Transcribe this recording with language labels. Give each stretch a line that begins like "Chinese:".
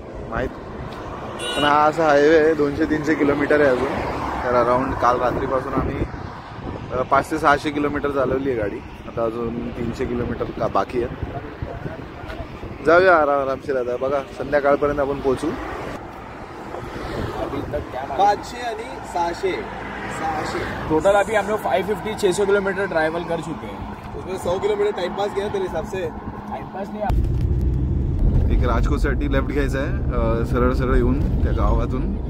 Marathi: माहीत पण हा असा हायवे आहे 200-300 किलोमीटर आहे अजून. तर अराउंड काल रात्रीपासून आम्ही 500 ते 600 किलोमीटर चालवली आहे गाडी. आता अजून 300 किलोमीटर का बाकी आहे. जाऊया आरामशीर. आता बघा संध्याकाळपर्यंत आपण पोहोचू. 500 आणि 600
Hindi: टोटल अभी हम लोग 550-600 किलोमीटर ट्रैवल कर चुके हैं. उसमें 100 किलोमीटर टाइम पास किया तेरे हिसाब से. टाइम पास नहीं.
Marathi: एक राजकोटसाठी लेफ्ट घ्यायचा आहे सरळ सरळ येऊन त्या गावातून.